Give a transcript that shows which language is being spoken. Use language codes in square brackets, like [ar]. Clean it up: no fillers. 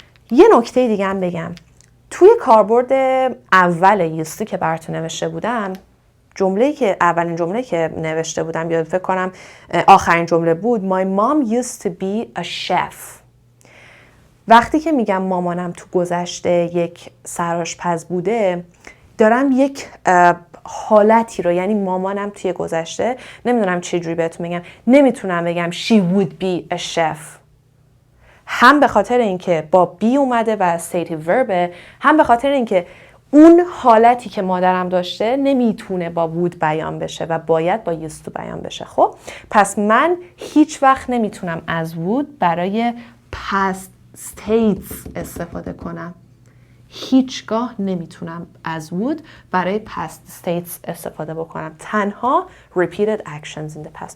[fa] یه نکته دیگه هم بگم. توی کاربرد اول used که براتون نوشته بودم اولین جمله که نوشته بودم یا فکر کنم آخرین جمله بود [en] My mom used to be a chef. [fa] وقتی که میگم مامانم تو گذشته یک سرآشپز بوده دارم یک حالتی رو، یعنی مامانم توی گذشته نمیدونم چه جوری بهتون بگم، نمیتونم بگم [en] she would be a chef. [fa] هم به خاطر اینکه با be اومده و stative verb، هم به خاطر اینکه اون حالتی که مادرم داشته نمیتونه با would بیان بشه و باید با used to بیان بشه. خب پس من هیچ وقت نمیتونم از would برای past states استفاده کنم. هیچگاه نمیتونم از would برای past states استفاده بکنم. [en] تنها repeated actions in the past.